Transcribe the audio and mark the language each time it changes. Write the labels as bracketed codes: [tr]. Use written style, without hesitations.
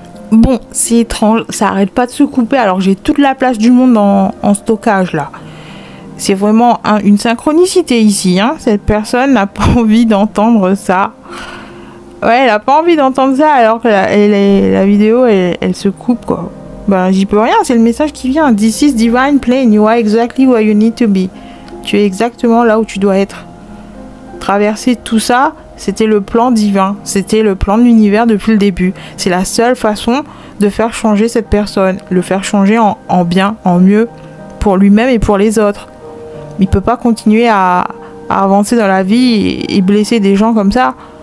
[fr] Bon, c'est étrange, ça arrête pas de se couper alors que j'ai toute la place du monde en stockage là. C'est vraiment une synchronicité ici, hein. Cette personne n'a pas envie d'entendre ça. Ouais, elle a pas envie d'entendre ça alors que la vidéo, elle se coupe, quoi. Ben, j'y peux rien, c'est le message qui vient. [en] This is divine plane, you are exactly where you need to be. [fr] Tu es exactement là où tu dois être. Traverser tout ça, c'était le plan divin. C'était le plan de l'univers depuis le début. C'est la seule façon de faire changer cette personne. Le faire changer en bien, en mieux, pour lui-même et pour les autres. Il peut pas continuer à avancer dans la vie et blesser des gens comme ça.